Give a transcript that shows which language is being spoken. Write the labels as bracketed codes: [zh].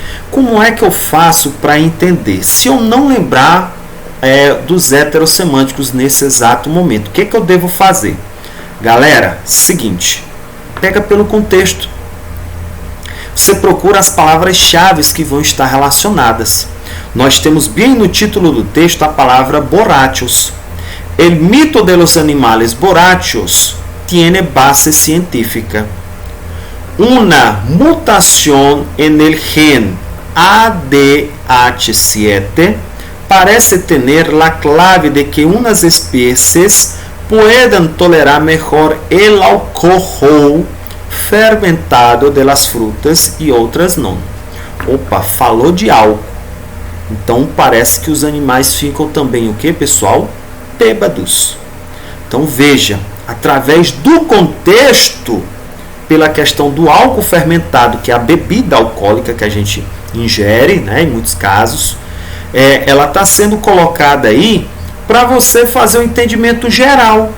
[pt] Como é que eu faço para entender? Se eu não lembrar dos heterossemânticos nesse exato momento, o que eu devo fazer? Galera, seguinte, pega pelo contexto. Você procura as palavras-chave que vão estar relacionadas. Nós temos bem no título do texto a palavra borrachos. [es] El mito de los animales borrachos tiene base científica. Una mutación en el gen ADH7 parece tener la clave de que unas especies puedan tolerar mejor el alcohol fermentado de las frutas [pt] e outras não. Opa, falou de álcool. Então parece que os animais ficam também o que, pessoal? Bêbados. Então veja, através do contexto, pela questão do álcool fermentado, que é a bebida alcoólica que a gente ingere, né, em muitos casos, ela está sendo colocada aí para você fazer um entendimento geral.